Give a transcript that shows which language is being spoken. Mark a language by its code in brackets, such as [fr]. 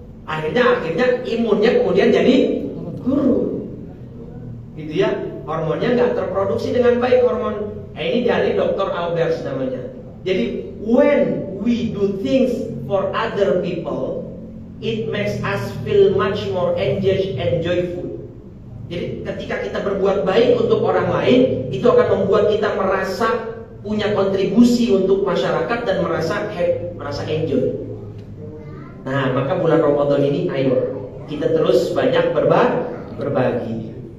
[id] Akhirnya imunnya kemudian jadi turun, gitu ya. Hormonnya nggak terproduksi dengan baik, hormon. Ini dari Dr. Albers namanya. [en] Jadi when we do things for other people, it makes us feel much more engaged and joyful. [id] Jadi ketika kita berbuat baik untuk orang lain, itu akan membuat kita merasa punya kontribusi untuk masyarakat dan merasa happy, merasa enjoy. Nah, maka bulan Ramadan ini ayo kita terus banyak berbagi.